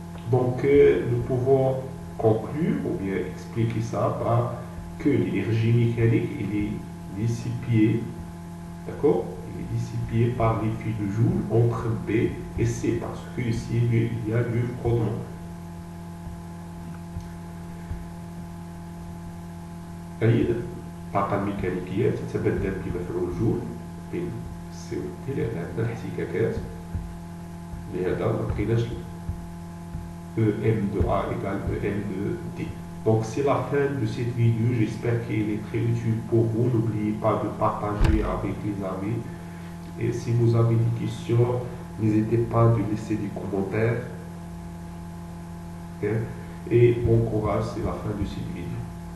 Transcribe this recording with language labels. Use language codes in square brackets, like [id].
[fr] Donc nous pouvons conclure ou bien expliquer ça par que l'énergie mécanique il est dissipée, d'accord, il est dissipée par l'effet de Joule entre B et C, parce que ici il y a du frottement. [ar] الطاقة الميكانيكية تتبدل بمفعول جول بين سي و دي، لأن عندنا الاحتكاكات لهذا ما بقيناش [fr] EM de A égale EM de D. Donc c'est la fin de cette vidéo, j'espère qu'elle est très utile pour vous. N'oubliez pas de partager avec les amis. Et si vous avez des questions, n'hésitez pas à laisser des commentaires. Okay? Et bon courage, c'est la fin de cette vidéo.